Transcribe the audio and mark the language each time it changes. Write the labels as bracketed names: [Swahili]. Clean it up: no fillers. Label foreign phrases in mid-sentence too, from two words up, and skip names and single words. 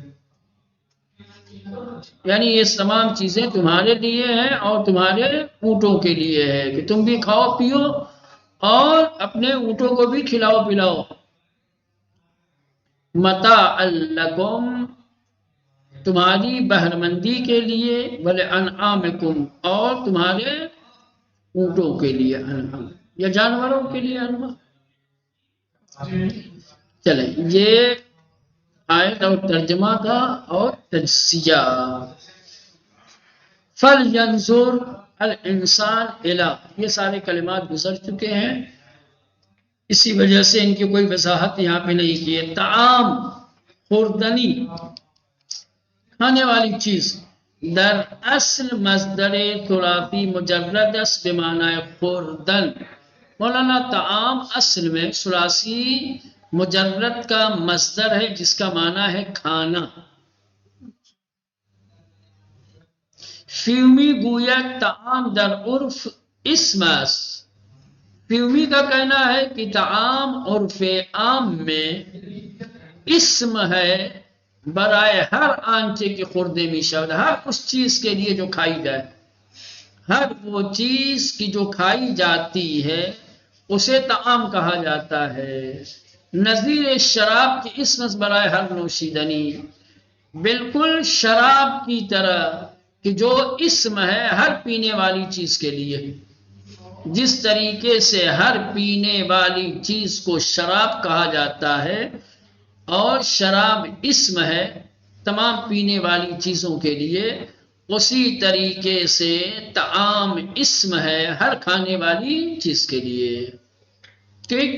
[Urdu] یعنی یہ تمام چیزیں تمہارے لیے ہیں اور تمہارے اونٹوں کے لیے ہے کہ تم بھی کھاؤ پیو اور اپنے اونٹوں کو بھی کھلاؤ پلاؤ، [Arabic] متاعا لکم [Urdu] تمہاری بہرمندی کے لیے، ولانعامکم اور تمہارے اونٹوں کے لیے، انعام یا جانوروں کے لیے انعام۔ چلیں یہ آیت اور ترجمہ تھا اور تجزیہ۔ [Arabic] فَلْيَنْظُرْ الْإِنسَانُ إِلَىٰ، [Urdu] یہ سارے کلمات گزر چکے ہیں، اسی وجہ سے ان کی کوئی وضاحت یہاں پہ نہیں کی ہے۔ [Persian] طعام خوردنی، [Urdu] کھانے والی چیز، [Persian] در اصل مصدر ثلاثی مجرد است بمعنی خوردن۔ [Urdu] مولانا طعام اصل میں ثلاثی مجرد کا مصدر ہے جس کا معنی ہے کھانا۔ [Persian] فیومی گوید طعام در عرف اسم است، [Urdu] فیومی کا کہنا ہے کہ طعام عرف عام میں اسم ہے [Persian] برائے ہر آنچے کی خوردے می شود، [Urdu] ہر اس چیز کے لیے جو کھائی جائے، ہر وہ چیز کی جو کھائی جاتی ہے اسے طعام کہا جاتا ہے۔ [Persian] نظیر شراب کی اسم برائے ہر نوشیدنی، [Urdu] بالکل شراب کی طرح کہ جو اسم ہے ہر پینے والی چیز کے لیے، جس طریقے سے ہر پینے والی چیز کو شراب کہا جاتا ہے اور شراب اسم ہے تمام پینے والی چیزوں کے لیے، اسی طریقے سے طعام اسم ہے ہر کھانے والی چیز کے لیے، ٹھیک۔